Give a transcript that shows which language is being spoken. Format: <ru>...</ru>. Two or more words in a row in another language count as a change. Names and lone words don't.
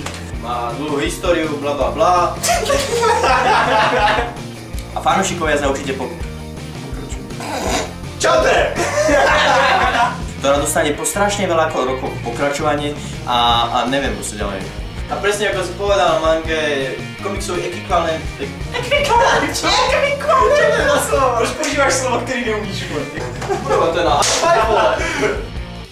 <sk>Má dlhú históriu, bla bla bla. A fanúšikovia sa určite pokračujú. Čaute! Ktorá dostane po strašne veľa rokov pokračovanie a neviem proste ďalej. A presne ako si povedal, manga je komiksový ekvivalent. Ekvivalent? Čo je to za slovo?</sk> <cs>Proč používáš slovo, který neumíš? Kurva, to je na...</cs>